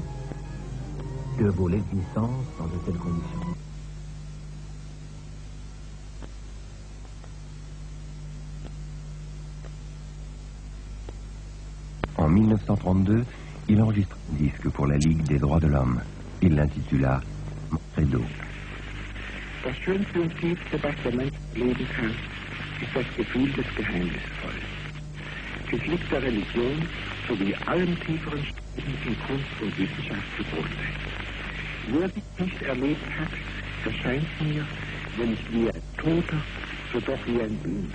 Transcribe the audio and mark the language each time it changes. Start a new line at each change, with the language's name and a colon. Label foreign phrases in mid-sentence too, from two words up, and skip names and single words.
French: Que vaut l'existence dans de telles conditions? En 1932, il enregistre un disque pour la Ligue des droits de l'homme. Il l'intitula Credo.
German: Das schönste und tiefste, was der Mensch leben kann, ist das Gefühl des Geheimnisvollen. Es liegt der Religion sowie allen tieferen Streben in Kunst und Wissenschaft zugrunde. Wer dies nicht erlebt hat, erscheint mir, wenn nicht wie ein Toter, so doch wie ein Blinder.